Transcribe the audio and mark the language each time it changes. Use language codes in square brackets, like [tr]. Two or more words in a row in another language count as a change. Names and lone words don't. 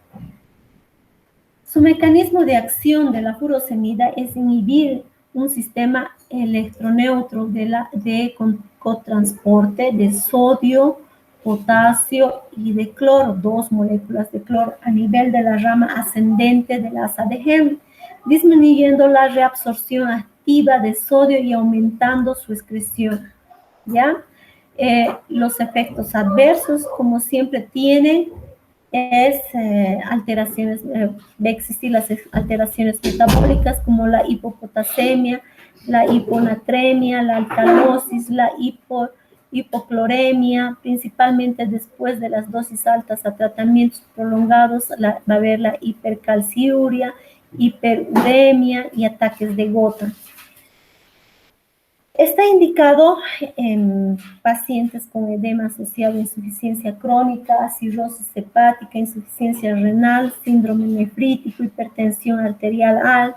[es] Su mecanismo de acción de la furosemida es inhibir un sistema electroneutro de cotransporte de sodio, potasio y de cloro, 2 moléculas de cloro a nivel de la rama ascendente del asa de Henle, disminuyendo la reabsorción activa de sodio y aumentando su excreción, ¿ya? Los efectos adversos, como siempre, tienen alteraciones, va a existir las alteraciones metabólicas como la hipopotasemia, la hiponatremia, la alcalosis, la hipocloremia, principalmente después de las dosis altas a tratamientos prolongados, va a haber la hipercalciuria, hiperuremia y ataques de gota. Está indicado en pacientes con edema asociado a insuficiencia crónica, cirrosis hepática, insuficiencia renal, síndrome nefrítico, hipertensión arterial alta.